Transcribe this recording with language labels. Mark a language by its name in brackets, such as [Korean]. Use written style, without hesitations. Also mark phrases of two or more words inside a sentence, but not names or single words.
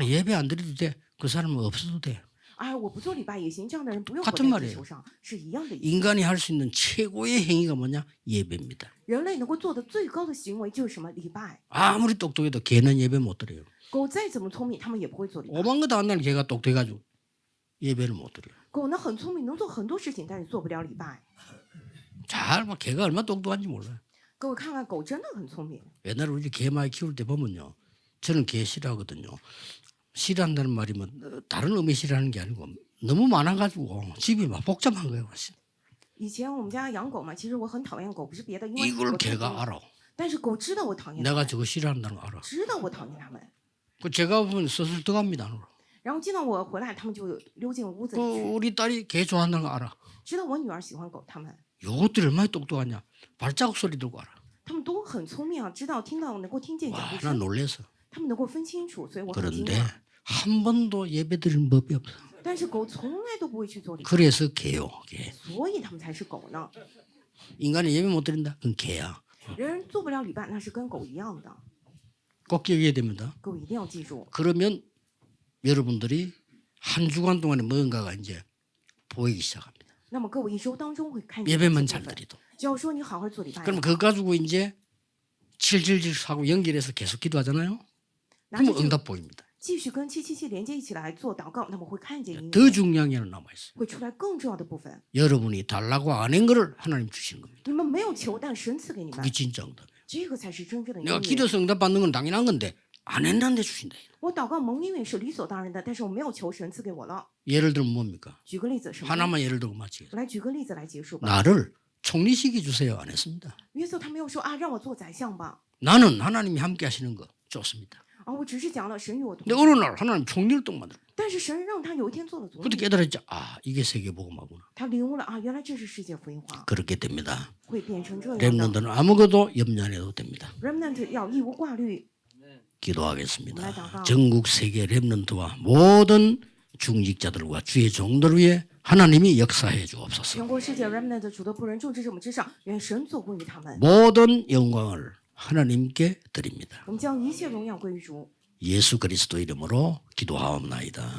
[Korean] 나는 예배 안 드려도 돼. 그 사람은 없어도 돼. [Chinese] 哎，我不做礼拜也行，这样的人不用活 [Korean] 같은 [Chinese] 在 [Korean] 말이에요 [Chinese] 地球上，是一样的意思。 [Korean] 인간이 할 수 있는 최고의 행위가 뭐냐? 예배입니다. [Chinese] 人类能够做的最高的行为就是什么？礼拜。 [Korean] 아무리 똑똑해도 개는 예배 못 드려요. [Chinese] 狗再怎么聪明，他们也不会做礼拜。 [Korean] 오만 것도 안 나는 개가 똑똑해가지고 예배를 못 드려요. [Chinese] 狗呢很聪明，能做很多事情，但是做不了礼拜。 [Korean] 잘 봐. 개가 얼마나 똑똑한지 몰라요. [Chinese] 各位看看，狗真的很聪明。 [Korean] 옛날에 우리 개 많이 키울 때 보면요. 저는 개 싫어하거든요. 싫어한다는 말이면 다른 의미 싫어하는 게 아니고 너무 많아가지고 집이 막 복잡한 거예요. [Chinese] 以前我们家养狗嘛，其实我很讨厌狗，不是别的，因为 [Korean] 이걸 [Chinese] 我太多 [Korean] 개가 [Chinese] 了 [Korean] 알아. [Chinese] 但是狗知道我讨厌它 [Korean] 내가 [Chinese] 们， [Korean] 저거 싫어한다는 거 알아. [Chinese] 知道我讨厌它们。 [Korean] 그 제가 보면 슬슬 들어갑니다. 안으로. [Chinese] 然后见到我回来，它们就溜进屋子 [Korean] 그 [Chinese] 里去， [Korean] 우리 딸이 개 좋아한다는 거 알아. [Chinese] 知道我女儿喜欢狗，它们 [Korean] 요것들이 얼마나 똑똑하냐. 발자국 소리 들고 알아. [Chinese] 它们都很聪明啊，知道听到能够听见脚 [Korean] 와, [Chinese] 步 [Korean] 난 [Chinese] 声， [Korean] 놀래서. [Chinese] 它们能够分清楚，所以我很惊 [Korean] 그런데 [Chinese] 讶。 [Korean] 한 번도 예배 드리는 법이 없어. [Chinese] 但是狗从来都不会去做礼拜， [Korean] 그래서 개요. 개. [Chinese] 所以它们才是狗呢。 [Korean] 인간이 예배 못 드린다? 그건 개야. [Chinese] 人做不了礼拜，那是跟狗一样的。 [Korean] 꼭 기억해야 됩니다. [Chinese] 各位一定要记住， [Korean] 그러면 여러분들이 한 주간 동안에 뭔가가 이제 보이기 시작합니다. [Chinese] 那么各位一周当中会看见 [Korean] 예배만 [Chinese] 这 [Korean] 잘 [Chinese] 部分。 [Korean] 드리도. [Chinese] 只要说你好好做礼拜， [Korean] 그럼 그거 가지고 이제 칠칠칠 하고 연결해서 계속 기도하잖아요. [Chinese] 拿着 [Korean] 그러면 [Chinese] 这个 [Korean] 응답 보입니다. [Chinese] 继续跟777连接一起来做祷告，那么会看见应 [Korean] 더 [Chinese] 允， [Korean] 중요한 게 하나 남아 있어요. [Chinese] 会出来更重要的部分。 [Korean] 여러분이 달라고 안 한 거를 하나님 주시는 겁니다. [Chinese] 你们没有求，但神赐给你们 [Korean] 그게 ， 진짜 응답이에요. [Chinese] 这个才是真正的应 [Korean] 내가 [Chinese] 允。 [Korean] 기도해서 응답 받는 건 당연한 건데 안 했는데 주신다. [Chinese] 我祷告蒙应允是理所当然的，但是我没有求神赐给我了。 [Korean] 예를 들면 뭡니까? [Chinese] 举个例子，什么呢？ [Korean] 하나만 예를 들고 마치겠습니다. [Chinese] 我来举个例子来结束吧。 [Korean] 나를 총리시켜 주세요. 안 했습니다. [Chinese] 约瑟他没有说啊，让我做宰相吧， [Korean] 나는 하나님이 함께 하시는 거 좋습니다. [Chinese] 啊，我只是讲了神与我同 [Korean] 근데 [Chinese] 在。 [Korean] 어느 날 하나님 총일동 만들어. [Chinese] 但是神让他有一天做了总 [Korean] 그때 [Chinese] 理， [Korean] 깨달았죠. 아, 이게 세계복음화구나. [Chinese] 他领悟了啊，原来这是世界福音化， [Korean] 그렇게 됩니다. [Chinese] 会变成这样的。 [Korean] 렘넌트는 아무것도 염려 안 해도 됩니다. [Chinese] Remnant 要义无挂虑， [Korean] 기도하겠습니다. 전국 세계 렘넌트와 모든 중직자들과 주의 종들 위에 하나님이 역사해 주옵소서. [Chinese] 全国世界 Remnant 主的仆人众至我们之上，愿神做工于他们。 [Korean] 모든 영광을 하나님께 드립니다. [Chinese] 我们将一切荣耀归于主， [Korean] 예수 그리스도 이름으로 기도하옵나이다.